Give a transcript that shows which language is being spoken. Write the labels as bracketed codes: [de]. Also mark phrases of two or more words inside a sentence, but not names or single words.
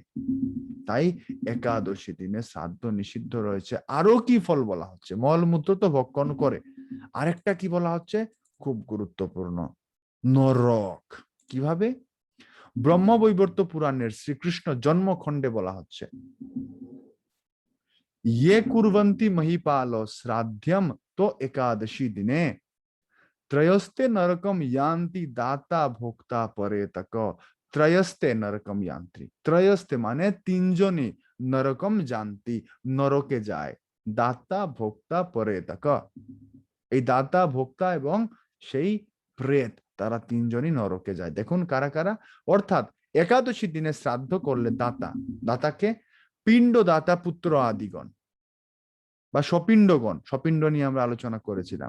[bn] তাই একাদশী দিনে শ্রাদ্ধ নিষিদ্ধ রয়েছে। আরো কি ফল বলা হচ্ছে? মল মূত্র তো ভক্ষণ করে, আরেকটা কি বলা হচ্ছে খুব গুরুত্বপূর্ণ, নরক। কিভাবে? ব্রহ্মবৈবর্ত পুরাণের শ্রীকৃষ্ণ জন্মখণ্ডে বলা হচ্ছে, [sa] ये कुर्वन्ति महिपालो श्राद्धम तो एकादशी दिने त्रयस्ते नरकम यान्ति दाता भोक्ता परे तक। त्रयस्ते नरकम यान्ति, त्रयस्ते [bn] माने তিনজনই, [sa] নরকম জানতি [bn] নরকে যায়, [sa] দাতা ভোক্তা পরে তক, [bn] এই দাতা ভোক্তা এবং সেই প্রেত, তারা তিনজনই নরকে যায়। দেখুন কারা কারা, অর্থাৎ একাদশী দিনে শ্রাদ্ধ করলে দাতা, দাতাকে পিণ্ড দাতা পুত্র আদিগণ বা সপিণ্ডগণ, সপিণ্ড নিয়ে আমরা আলোচনা করেছিলাম।